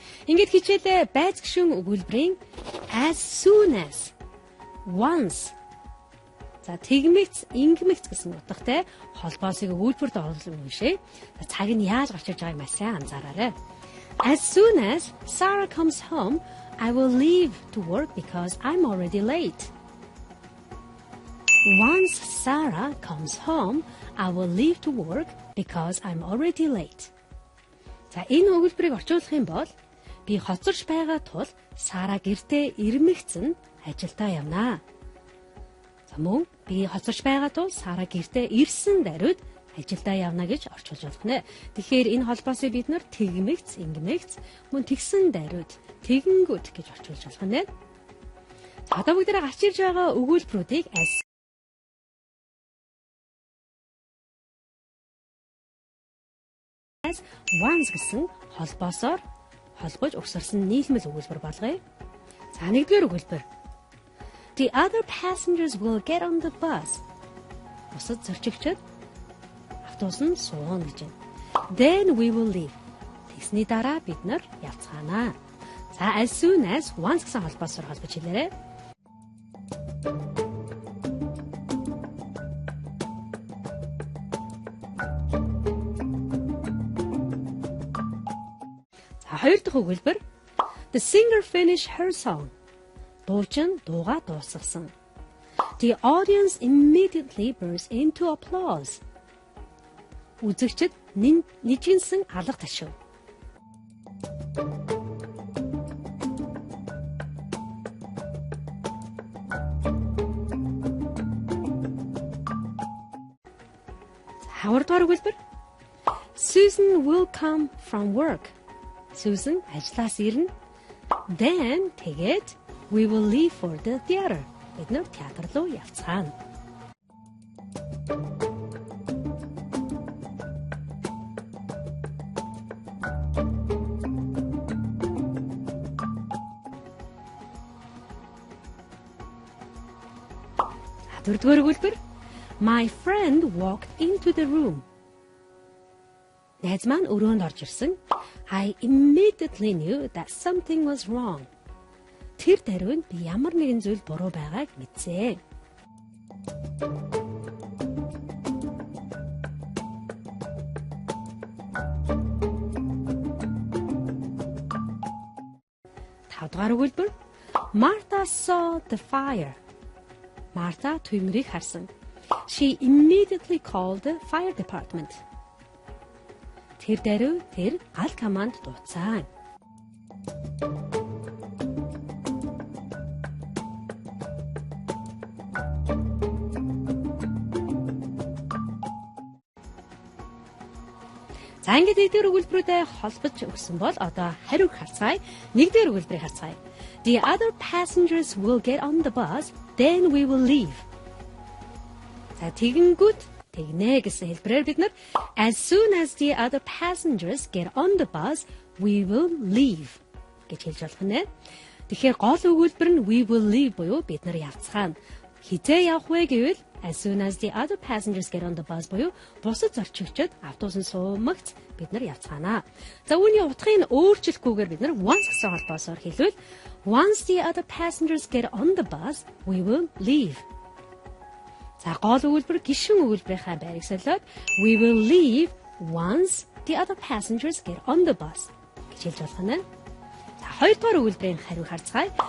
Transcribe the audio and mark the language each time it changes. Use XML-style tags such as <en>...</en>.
<mn>Ингээд хичээлээ байц гишүүн өгүүлбэрийн</mn> <en>as soon as, once,</en> <mn>за тэгмэгц, ингэмэгц гэсэн утгатай холбоосыг өгүүлбэрт оруулан уншъя. Цаг нь яаж гарч ирж байгааг маш сайн анзаараарай.</mn> <en>As soon as Sarah comes home, I will leave to work because I'm already late. Once Sarah comes home, I will leave to work because I'm already late.</en> <mn>За энэ өгүүлбэрийг орчуулах юм бол би хоцорч байгаа тул Сара гэртээ ирмэгцэн ажилдаа явнаа. За мөн би хоцорч байгаа тул Сара гэртээ ирсэн даруйд ажилдаа явна гэж орчуулж болох нэ. Тэгэхээр энэ холбоосыг бид нэр тэгмэгц, ингэмэгц, мөн тэгсэн даруйд, тэгэнгүүт гэж орчуулж болох нэ. За одоо бүгдээ гарч ирж байгаа өгүүлбэрүүдийг</mn> <en>as once</en> <mn>гэсэн холбоосоор холбож өгсөрсөн нийлмэл өгүүлбэр болгоё. За нэгдүгээр өгүүлбэр.</mn> <en>The other passengers will get on the bus.</en> <mn>Бусад зорчигчид автобусанд сууна гэж байна.</mn> <en>Then we will leave.</en> <mn>Тэгсний дараа бид нар явцгаанаа. За</mn> <en>as soon as once</en> <mn>гэсэн холбоосоор холбож хэлээрэй. Хоёр дахь өгүүлбэр.</mn> <en>The singer finished her song.</en> <mn>Дуучин дуугаа дуусгасан.</mn> <en>The audience immediately burst into applause.</en> <mn>Үзэгчид нижгэнсэн алга ташив. Хавар дахь өгүүлбэр.</mn> <en>Susan will come from work.</en> <mn>Susan ажлаас ирнэ.</mn> <en>Then</en> <mn>тэгээд</mn> <en>we will leave for the theater.</en> <mn>Бид нэр театр руу явцгаана. Дөрөвдүгээр өгүүлбэр.</mn> <en>My friend walked into the room.</en> <mn>Найз маань өрөөнд орж ирсэн.</mn> <en>I immediately knew that something was wrong.</en> <mn>Тэр даруйд би ямар нэгэн зүйл буруу байгааг мэдсэн. Тавдугаар өгүүлбэр.</mn> <en>Martha saw the fire.</en> <mn>Марта түмрийг харсан.</mn> <en>She immediately called the fire department.</en> <mn>Тэр даруй тэр гал команд дууцсан. За ингээд эдгээр өгүүлбэрүүдэд холбож өгсөн бол одоо хариуг харцгаая. Нэгдүгээр өгүүлбэрийг харцгаая.</mn> <en>The other passengers will get on the bus, then we will leave.</en> <mn>За тэгэнгүүт тэгнэ гэсэн хэлбэрээр бид нар</mn> <en>as soon as the other passengers get on the bus, we will leave</en> <mn>гэж хэлж болох нэ. Тэгэхээр гол өгүүлбэр нь</mn> <en>we will leave</en> <mn>буюу бид нар явцгаана. Хизээ явах вэ гэвэл</mn> <en>as soon as the other passengers get on the bus</en> <mn>буюу бусад зорчигчид автобусанд суумагц бид нар явцгаанаа. За үүний утгыг өөрчлөхгүйгээр бид нар once гэсэн холбоосоор хэлвэл</mn> <en>once the other passengers get on the bus, we will leave.</en> <mn>За гол өгүүлбэр гишүүн өгүүлбэрийнхаа байрыг солиод</mn> <en>we will leave once the other passengers get on the bus</en> <mn>гэж хэлж болох нь. За хоёр дахь өгүүлбэрийн хариу харцгаая.</mn>